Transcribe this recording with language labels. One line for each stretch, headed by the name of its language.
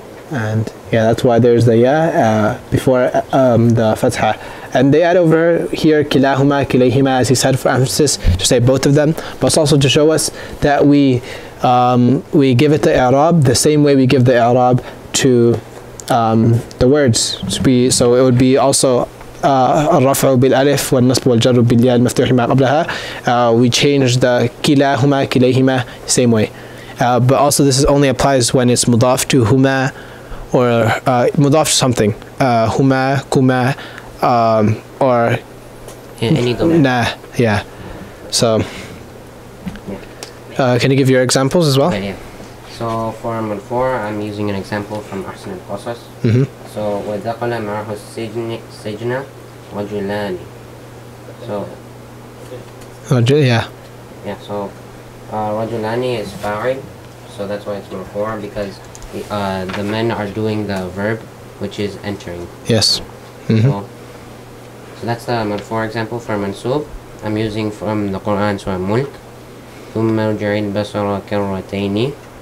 English: And yeah, that's why there's the ya before the fatha. And they add over here kilahuma, kilayhima, as he said, for emphasis, to say both of them, but also to show us that we give it the i'rab the same way we give the i'rab to the words.
Arabic: So it would be also الرفع بالالف والنصب والجر بالياء المفتوح ما قبلها.
English: We change the kilahuma, kilayhima same way. But also this only applies when it's mudaf to huma, or mudaf to something, huma, kuma, or any domain. Nah, yeah. So can you give your examples as well? Okay, yeah. So for marfu' I'm using an example from Ahsan al-Qasas.
Arabic: So وَدَخَلَ مَعَهُ السِّجْنَ رَجُلَانِ.
English: So yeah. Yeah, so rajulani is fa'il, so that's why it's marfu' because the men are doing the verb, which is entering. Yes. So that's the marfu' example. For mansub, I'm using from the Quran, Surah Mulk.
Arabic: ثُمَّ ارْجِعِ الْبَصَرَ كَرَّتَيْنِ.